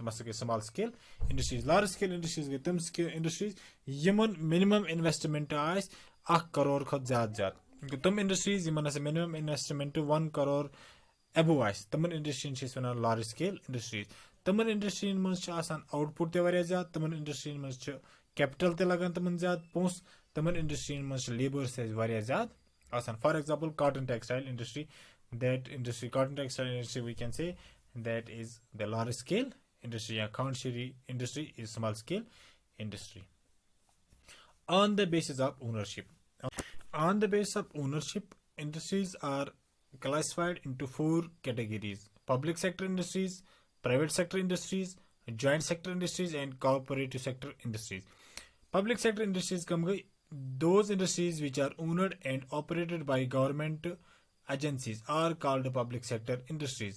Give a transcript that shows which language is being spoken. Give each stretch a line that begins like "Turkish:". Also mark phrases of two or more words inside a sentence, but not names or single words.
Kashmiri: تِم ہسا گٔے
English: small scale industries large scale industries
Kashmiri: گٔے تِم انڈسٹریٖز یِمن
English: minimum investment
Kashmiri: آسہِ 1 کرور کھۄتہٕ زیادٕ تِم انڈسٹریٖز یِمن ہسا
English: minimum investment
Kashmiri: 1 کرور ایبو آسہِ تِمن انڈسٹریٖزن چھِ أسۍ ونان
English: large scale industries
Kashmiri: تِمن انڈسٹریٖزن منٛز چھِ آسان آوُٹ پُٹ تہِ واریاہ زیادٕ تِمن انڈسٹریٖزن منٛز چھِ کیپٹل تہِ لگان تِمن زیادٕ پونٛسہٕ تِمن انڈسٹریٖزن منٛز چھِ لیبٲرٕس تہِ واریاہ زیادٕ آسان
English: for example cotton textile industry that industry cotton textile industry we can say that is the large scale industry
Kashmiri: یا کھانٛڈ شیری انڈسٹری
English: is small scale industry on the basis of ownership on the basis of ownership industries are classified into 4 categories: public sector industries, private sector industries, joint sector industries and cooperative sector industries. Public sector industries come those industries which are owned and operated by government agencies are called public sector industries.